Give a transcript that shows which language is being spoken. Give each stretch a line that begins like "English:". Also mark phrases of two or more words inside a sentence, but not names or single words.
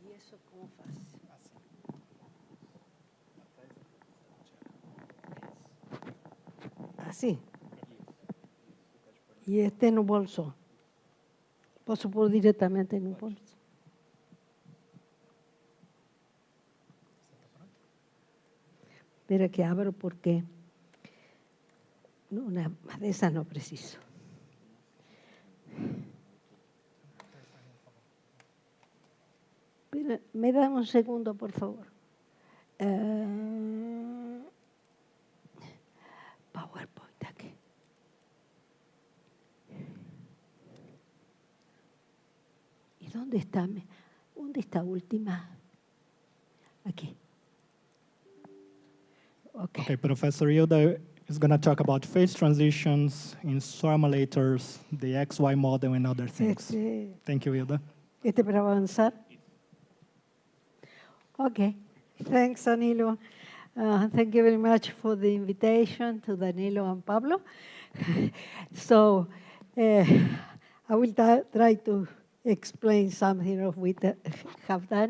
Spanish: Eso como fácil. Así. Y este no bolso.
Portuguese: Posso pôr diretamente no bolso.
Spanish: Espera que abro porque una de esas
Portuguese: no preciso.
Spanish: Espera, me da un segundo, por favor. PowerPoint aquí. ¿Y dónde está? ¿Dónde está última? Aquí.
English: Okay, Professor Hilda is going to talk about phase transitions in swarmolators, the XY model, and other things. Thank you, Hilda.
Spanish: Para avanzar.
English: Okay, thanks, Danilo. Thank you very much for the invitation to Danilo and Pablo. So, I will try to explain something of what we have done.